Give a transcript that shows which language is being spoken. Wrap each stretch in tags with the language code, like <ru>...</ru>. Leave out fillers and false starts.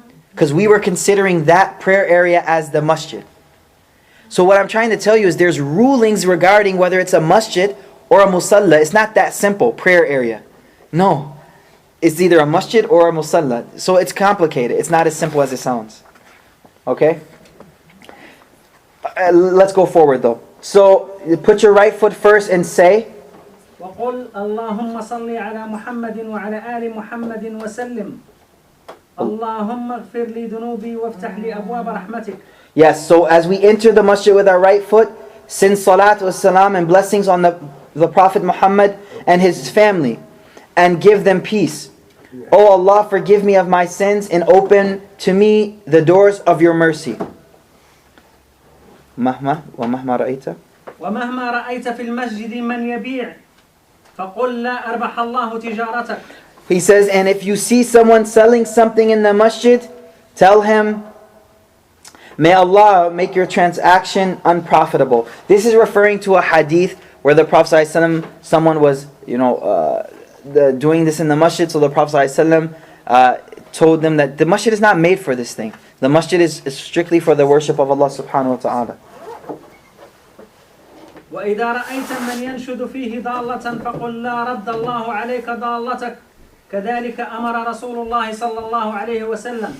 <en>Because we were considering that prayer area as the masjid. So what I'm trying to tell you is there's rulings regarding whether it's a masjid or a musalla. It's not that simple, prayer area. No. It's either a masjid or a musalla. So it's complicated. It's not as simple as it sounds. Okay? Let's go forward though. So put your right foot first and say,</en> <ar>وقل اللهم صل على محمد وعلى آل محمد وسلم اللهم اغفر لي ذنوبي وافتح لي أبواب رحمتك.</ar> <en>Yes, so as we enter the masjid with our right foot, send salat wa salam and blessings on the Prophet Muhammad and his family, and give them peace. Oh Allah, forgive me of my sins and open to me the doors of your mercy.</en> <ar>ومهما رأيت ومهما رأيت في المسجد من يبيع فقل لا أربح الله تجارتك.</ar> <en>He says, and if you see someone selling something in the masjid, tell him, may Allah make your transaction unprofitable. This is referring to a hadith where the Prophet ﷺ, someone was, doing this in the masjid. So the Prophet ﷺ told them that the masjid is not made for this thing. The masjid is strictly for the worship of Allah subhanahu wa ta'ala.</en> <ar>وإذا رأيت من ينشد فيه ضالة فقل لا رد الله عليك ضالتك كذلك أمر رسول الله صلى الله عليه وسلم.</ar>